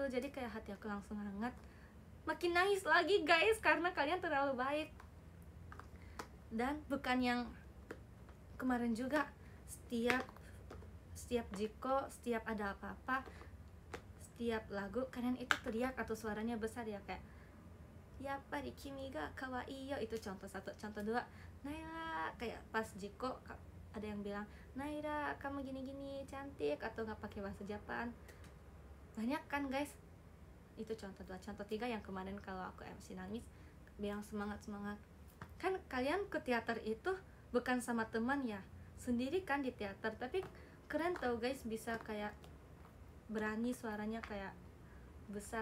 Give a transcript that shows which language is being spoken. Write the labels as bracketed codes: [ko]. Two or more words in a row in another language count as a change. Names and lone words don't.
[id] Jadi kayak hati aku langsung hangat. Makin nangis lagi guys karena kalian terlalu baik. Dan bukan yang kemarin juga, setiap jiko, setiap ada apa-apa, setiap lagu kalian itu teriak atau suaranya besar ya, kayak [ja] やっぱり君が可愛いよ, [id] itu contoh satu. Contoh dua, Naila, kayak pas jiko ada yang bilang Naila kamu gini-gini cantik, atau nggak pakai bahasa Jepang, banyak kan guys. Itu contoh dua. Contoh tiga yang kemarin kalau aku MC nangis bilang semangat kan kalian ke teater itu bukan sama teman ya, sendiri kan di teater, tapi keren tau guys, bisa kayak berani suaranya kayak besar.